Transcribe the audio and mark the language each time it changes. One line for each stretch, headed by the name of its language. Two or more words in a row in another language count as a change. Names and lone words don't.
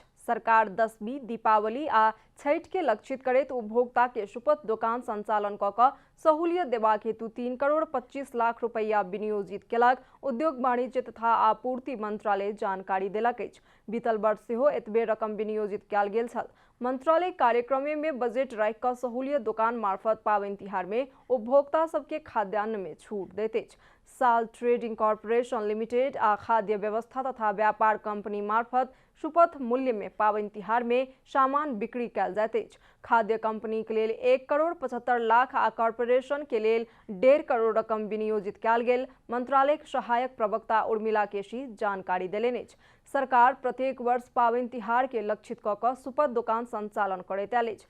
Maithili: सरकार दशमी, दीपावली आ छठ के लक्षित करैत उपभोक्ता के सुपथ दुकान संचालन क सहूलियत देबाक हेतु 3 करोड़ 25 लाख रुपया विनियोजित केलक उद्योग वाणिज्य तथा आपूर्ति मंत्रालय जानकारी देलक अछि। बीतल वर्ष सेहो एतबे रकम विनियोजित कयल गेल छल। मंत्रालय कार्यक्रम में बजट राखि क सहूलियत दुकान मार्फत पाबनि तिहार में उपभोक्ता सबके खाद्यान्न में छूट दैत अछि। साल ट्रेडिंग कॉर्पोरेशन लिमिटेड आ खाद्य व्यवस्था तथा व्यापार कंपनी मार्फत सुपथ मूल्य में पाबनि तिहार में सामान बिक्री कयल जाइत अछि। खाद्य कंपनी के लेल 1 करोड़ 75 लाख आ कॉर्पोरेशन के लेल 1.5 करोड़ रकम विनियोजित कयल गेल मंत्रालय के सहायक प्रवक्ता उर्मिला केशी जानकारी देलनि अछि। सरकार प्रत्येक वर्ष पाबनि तिहार के लक्षित क सुपथ दुकान संचालन करैत आयल अछि।